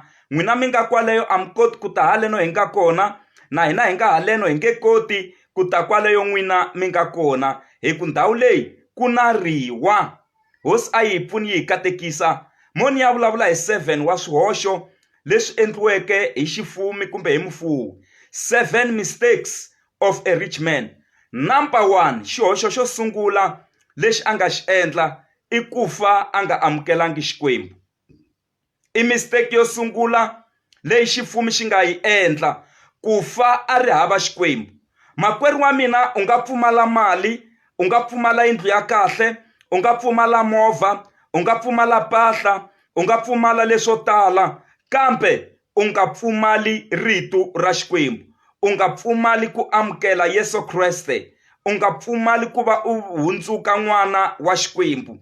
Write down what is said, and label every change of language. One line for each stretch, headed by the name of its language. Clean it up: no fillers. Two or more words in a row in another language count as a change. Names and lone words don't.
Tsonga: N'wina mi nga kwaleyo a mi koti ku ta haleno hi nga kona, na hina hi nga haleno hi nge koti ku ta kwaleyo n'wina mi nga kona, hi ku ndhawu leyi ku na riwa. Hosi a yi pfuni yi hi katekisa. Moni ya vulavula hi 7 wa swihoxo leswi endliweke hi xifumi kumbe hi mufuwi.
English: 7 mistakes of a rich man. Number 1,
Tsonga: xihoxo xo sungula lexi a nga xi endla i ku fa a nga amukelangi Xikwembu. I mistake yo sungula leyi xifumi xi nga yi endla, ku fa a ri hava Xikwembu. Makwerhu wa mina, u nga pfumala mali, u nga pfumala yindlu ya kahle, u nga pfumala movha, u nga pfumala mpahla, u nga pfumala leswo tala, kambe u nga pfumali rito ra Xikwembu, u nga pfumali ku amukela Yesu Kreste, u nga pfumali ku va u hundzuka n'wana wa Xikwembu.